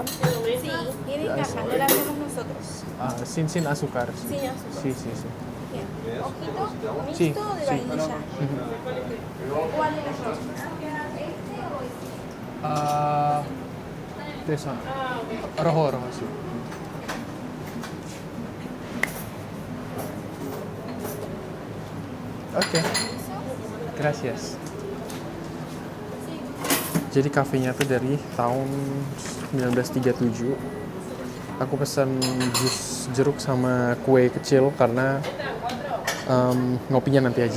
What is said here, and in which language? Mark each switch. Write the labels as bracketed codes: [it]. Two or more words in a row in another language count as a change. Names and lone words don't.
[es] Sí, tiene caja, no la hacemos nosotros. Sin azúcar. Sin azúcar. Sí, sí, sí. Bien. Ojito, mixto Sí, de sí. vainilla. ¿Cuál de los dos? Esa. Rojo, sí. [id] Oke. [es] Gracias. [id] Jadi kafenya tuh dari tahun 1937. Aku pesan jus jeruk sama kue kecil karena ngopinya nanti aja.